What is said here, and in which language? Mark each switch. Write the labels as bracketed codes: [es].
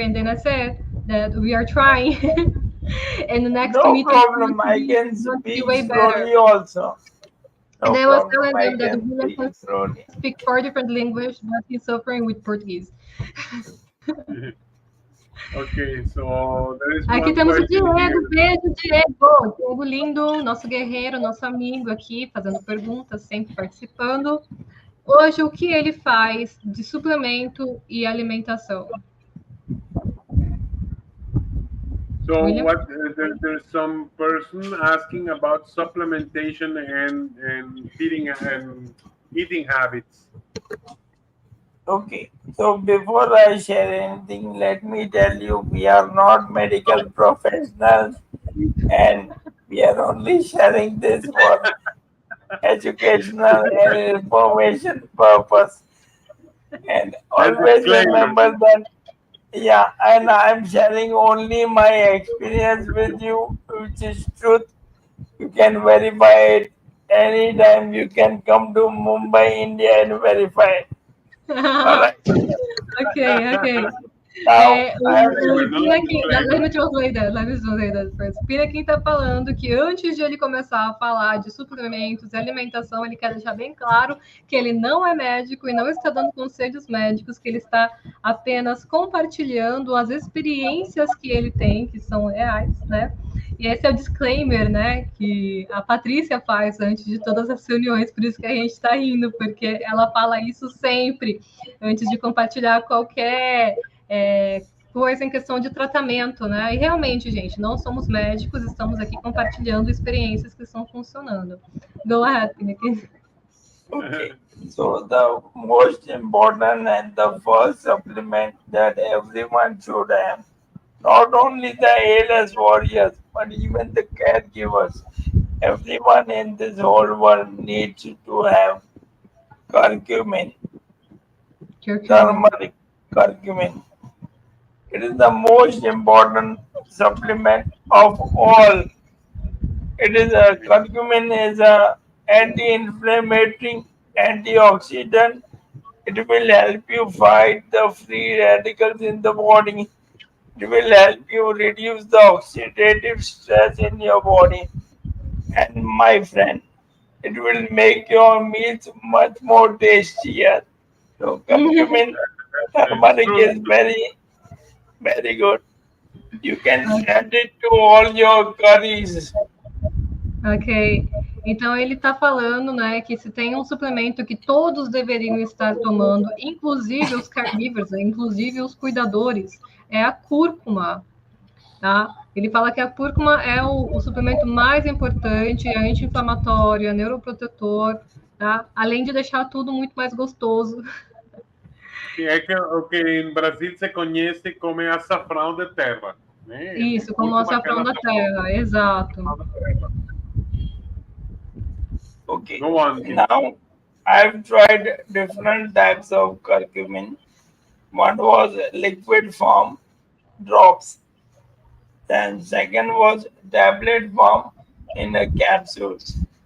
[en] And then I said that we are trying. And the next meeting, problem. I can speak slowly also. And I was telling them that William can speak 4 different languages, but he's suffering with Portuguese. Ok, so [pt] aqui temos o Diego, beijo, Diego. Diego lindo, nosso guerreiro, nosso amigo aqui, fazendo perguntas, sempre participando. Hoje, o que ele faz de suplemento e alimentação? [en] So, there's some person asking about supplementation and feeding and eating habits. Okay, so before I share anything, let me tell you, we are not medical professionals and we are only sharing this for educational and information purpose. And always remember that, and I'm sharing only my experience with you, which is truth. You can verify it anytime. You can come to Mumbai, India and verify it. Okay. Let me translate that first. [pt] Pinakin tá falando que antes de ele começar a falar de suplementos e alimentação, ele quer deixar bem claro que ele não é médico e não está dando conselhos médicos, que ele está apenas compartilhando as experiências que ele tem, que são reais, né? E esse é o disclaimer, né, que a Patrícia faz antes de todas as reuniões, por isso que a gente está rindo, porque ela fala isso sempre, antes de compartilhar qualquer coisa em questão de tratamento, né? E realmente, gente, não somos médicos, estamos aqui compartilhando experiências que estão funcionando. [en] Go ahead, Pinakin. Okay, so the most important and the first supplement that everyone should have, not only the ALS warriors, but even the caregivers. Everyone in this whole world needs to have curcumin. Turmeric curcumin. It is the most important supplement of all. Curcumin is a anti-inflammatory, antioxidant. It will help you fight the free radicals in the body. It will help you reduce the oxidative stress in your body. And my friend, it will make your meals much more tastier. So curcumin turmeric is very, very good. You can add it to all your curries. Ok. [pt] Então, ele está falando, né, que se tem um suplemento que todos deveriam estar tomando, inclusive os caregivers, inclusive os cuidadores, é a cúrcuma, tá? Ele fala que a cúrcuma é o suplemento mais importante, é anti-inflamatório, é neuroprotetor, tá? Além de deixar tudo muito mais gostoso. Que é que, o que em Brasil se conhece como açafrão de terra. Né? Isso, como o açafrão da terra, exato. [en] Okay. Go on. Now, I've tried different types of curcumin. One was liquid form, drops. Then second was tablet form in a capsules.